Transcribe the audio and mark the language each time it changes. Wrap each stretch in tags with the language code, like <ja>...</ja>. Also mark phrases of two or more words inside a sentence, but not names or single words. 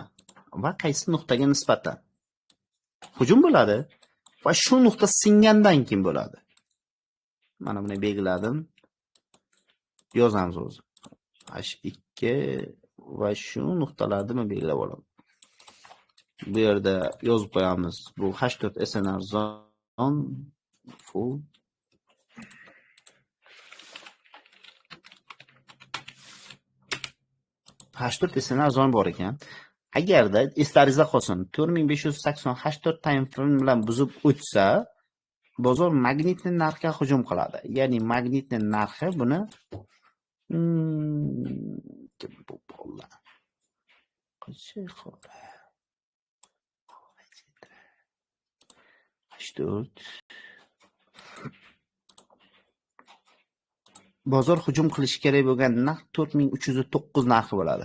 <uz>Va qaysi nuqtaga nisbatan hujum bo'ladi va shu nuqta singandan keyin bo'ladi. Mana buni belgiladim. Yozamiz o'zi. H2 va shu nuqtalarni men belgilab olaman. Bu yerda yozib qo'yamiz. Bu</uz> <en>H4 SNR zone full H4 SNR zone</en> <uz>bor ekan. Agarda eslaringizda qolsin, 4580</uz> <en>H4 time frame</en> <uz>bilan buzib o'tsa, bozor magnitni narxga hujum qiladi. Ya'ni magnitni narxi buni bozor hujum qilishi kerak bo'lgan narx 4309 narxi bo'ladi.</uz>